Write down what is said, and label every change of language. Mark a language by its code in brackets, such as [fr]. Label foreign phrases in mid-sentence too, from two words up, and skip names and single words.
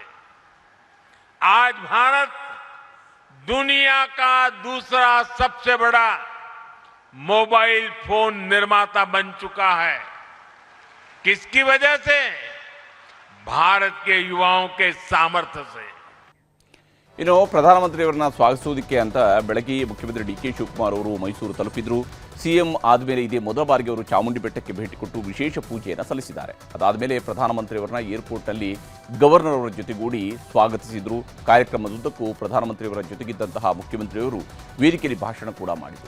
[hi] आज भारत दुनिया का दूसरा सबसे बड़ा मोबाइल फोन निर्माता बन चुका है. किसकी वजह से? भारत के युवाओं के सामर्थ्य से. [kn] ಇನ್ನು ಪ್ರಧಾನಮಂತ್ರಿಯವರನ್ನ ಸ್ವಾಗತಿಸುವುದಕ್ಕೆ ಅಂತ ಬೆಳಗ್ಗೆ ಮುಖ್ಯಮಂತ್ರಿ ಡಿ.ಕೆ. ಶಿವಕುಮಾರ್ ಅವರು ಮೈಸೂರು ತಲುಪಿದ್ರು. ಸಿಎಂ ಆದಮೇಲೆ ಇದೇ ಮೊದಲ ಬಾರಿಗೆ ಅವರು ಚಾಮುಂಡಿ ಬೆಟ್ಟಕ್ಕೆ ಭೇಟಿ ಕೊಟ್ಟು ವಿಶೇಷ ಪೂಜೆಯನ್ನು ಸಲ್ಲಿಸಿದ್ದಾರೆ. ಅದಾದಮೇಲೆ ಪ್ರಧಾನಮಂತ್ರಿಯವರನ್ನ ಏರ್ಪೋರ್ಟ್ನಲ್ಲಿ ಗವರ್ನರ್ ಅವರ ಜೊತೆಗೂಡಿ ಸ್ವಾಗತಿಸಿದರು. ಕಾರ್ಯಕ್ರಮದುದ್ದಕ್ಕೂ ಪ್ರಧಾನಮಂತ್ರಿಯವರ ಜೊತೆಗಿದ್ದಂತಹ ಮುಖ್ಯಮಂತ್ರಿಯವರು ವೇದಿಕೆಯಲ್ಲಿ ಭಾಷಣ ಕೂಡ ಮಾಡಿದರು.